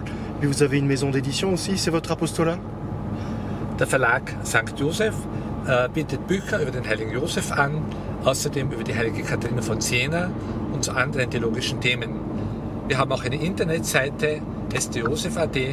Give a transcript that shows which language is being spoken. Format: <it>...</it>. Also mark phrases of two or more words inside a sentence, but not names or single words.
<fr>Et vous avez une maison d'édition aussi, c'est votre apostolat?</fr> <de>Der Verlag St. Joseph bietet Bücher über den heiligen Josef an, außerdem über die heilige Katharina von Siena und zu anderen theologischen Themen. Wir haben auch eine Internetseite stjosef.at.</de>